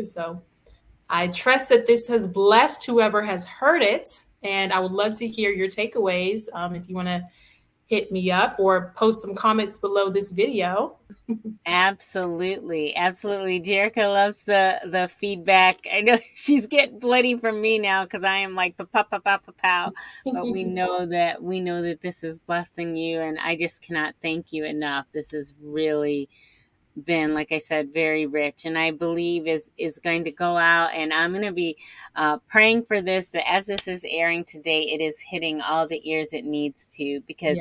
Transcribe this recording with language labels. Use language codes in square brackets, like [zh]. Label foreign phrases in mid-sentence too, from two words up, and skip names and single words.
[en] So I trust that this has blessed whoever has heard it. And I would love to hear your takeaways. If you want to hit me up or post some comments below this video. Absolutely, absolutely. Jerica loves the feedback. I know she's getting bloody from me now because I am like pa pa pa pa pa pow. But we know that this is blessing you, and I just cannot thank you enough. This is really been, like I said, very rich, and I believe is going to go out, and I'm going to be praying for this, that as this is airing today, it is hitting all the ears it needs to, because